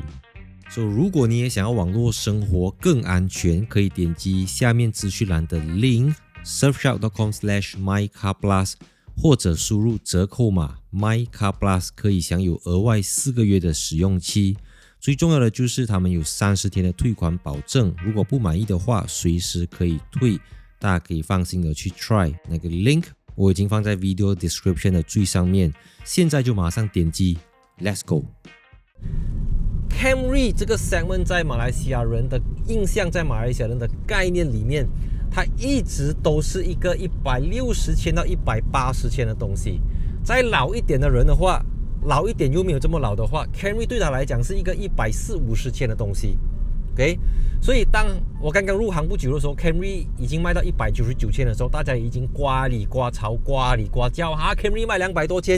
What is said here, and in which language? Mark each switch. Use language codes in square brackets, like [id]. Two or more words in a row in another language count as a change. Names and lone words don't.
[zh] 所以如果你也想要網絡生活更安全，可以點擊下面資訊欄的 link surfshark.com/mycarplus， 或者輸入折扣碼 MyCarPlus 可以享有額外4個月的使用期。最重要的就是他們有30天的退款保證，如果不滿意的話，隨時可以退。大家可以放心的去 try 那個 link， 我已經放在 [en] video description [zh] 的最上面，現在就馬上點擊 [en] Let's go。 [zh] Camry 這個 segment 在馬來西亞人的印象，在馬來西亞人的概念裡面，它一直都是一個160千到180千的東西。再老一點的人的話，老一點又沒有這麼老的話， Camry 對他來講是一個140-150千的東西。OK， 所以當我剛剛入行不久的時候， Camry 已經賣到199千的時候，大家已經呱裡呱吵、呱裡呱叫哈 ，Camry 賣200多千。